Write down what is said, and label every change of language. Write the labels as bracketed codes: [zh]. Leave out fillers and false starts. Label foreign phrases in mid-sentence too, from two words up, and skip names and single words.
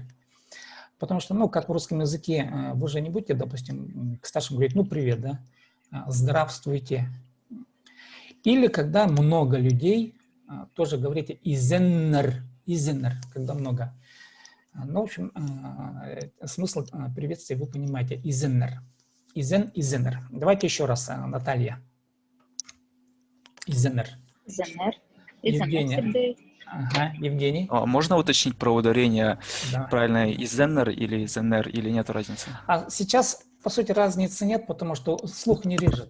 [ru] Потому что, как в русском языке, вы же не будете, допустим, к старшему говорить «привет», да, «здравствуйте». Или когда много людей, тоже говорите «изеннер», «изеннер», когда много. Ну, в общем, смысл приветствия вы понимаете. «Изеннер». «Изен», «изеннер». Давайте еще раз, Наталья. «Изеннер». Изеннер. Евгения. Ага, Евгений. Можно уточнить про ударение? Да. Правильно, Изеннер или Изеннер, или нет разницы? А сейчас, по сути, разницы нет, потому что слух не режет.